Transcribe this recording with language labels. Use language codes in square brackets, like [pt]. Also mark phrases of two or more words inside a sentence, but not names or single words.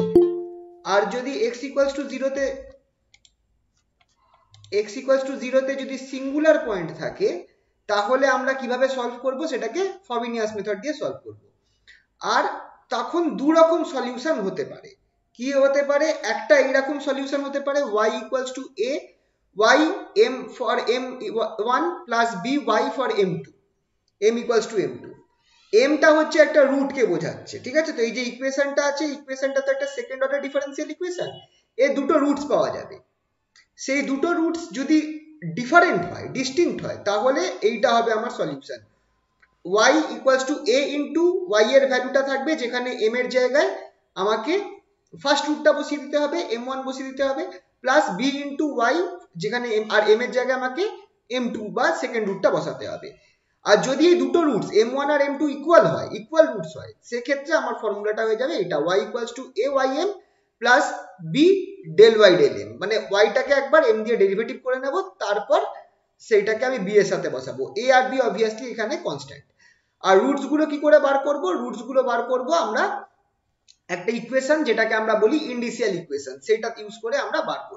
[bn] আর যদি x [en] equals to [bn] 0 তে যদি [en] singular point [bn] থাকে তাহলে আমরা কিভাবে সলভ করব, সেটাকে [en] Frobenius method [bn] দিয়ে সলভ করব। আর তখন দু রকম সলিউশন হতে পারে। কি হতে পারে, একটা এইরকম সলিউশন হতে পারে [en] y equals to a y m for m1 plus b y for m2, m equals to m2. [bn] এমটা হচ্ছে একটা রুট কে বোঝাচ্ছে, ঠিক আছে। তো এই যে ইকুয়েশনটা আছে, ইকুয়েশনটা তো একটা [en] second order differential equation, [bn] এর দুটো রুটস পাওয়া যাবে। সেই দুটো রুটস যদি ডিফারেন্ট হয়, ডিস্টিংক্ট হয়, তাহলে এইটা হবে আমার সলিউশন। [en] y equals to a into y [bn] এর ভ্যালুটা থাকবে, যেখানে m এর জায়গায় আমাকে [en] first root [bn] বসিয়ে দিতে হবে, m1 বসিয়ে দিতে হবে, [en] plus b into y, [bn] যেখানে আর m এর জায়গায় আমাকে m2 বা [en] second root [bn] বসাতে হবে। আর যদি এই দুটো রুটস m1 আর m2 ইকুয়াল হয়, [en] equal roots [bn] হয়, সেক্ষেত্রে আমার ফর্মুলাটা হয়ে যাবে এটা [en] y equals to a ym plus b del y del m, [bn] মানে y টাকে একবার m দিয়ে ডেরিভেটিভ করে নেব, তারপর সেইটাকে আমি b এর সাথে বসাবো। a আর b অবভিয়াসলি এখানে কনস্ট্যান্ট। আর রুটস গুলো কি করে বার করব, রুটস গুলো বার করব আমরা একটা ইকুয়েশন যেটাকে আমরা বলি [en] indicial equation, [bn] সেটা ইউজ করে আমরা বার করব।